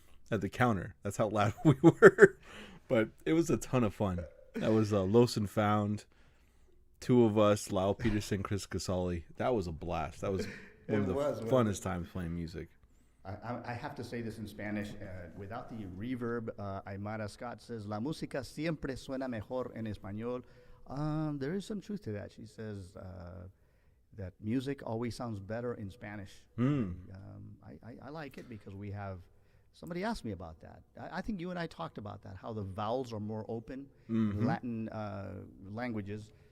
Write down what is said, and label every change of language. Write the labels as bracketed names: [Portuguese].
[English] at the counter. That's how loud we were. But it was a ton of fun. That was Lost and Found. Two of us, Lyle Peterson, Chris Casali. That was a blast. That was one of the funnest times playing music. I have to say this in Spanish without the reverb. Aymara Scott says, [Spanish] La música siempre suena mejor en español. [English] There is some truth to that. She says that music always sounds better in Spanish. I like it because we have, somebody asked me about that. I think you and I talked about that, how the vowels are more open in Latin languages.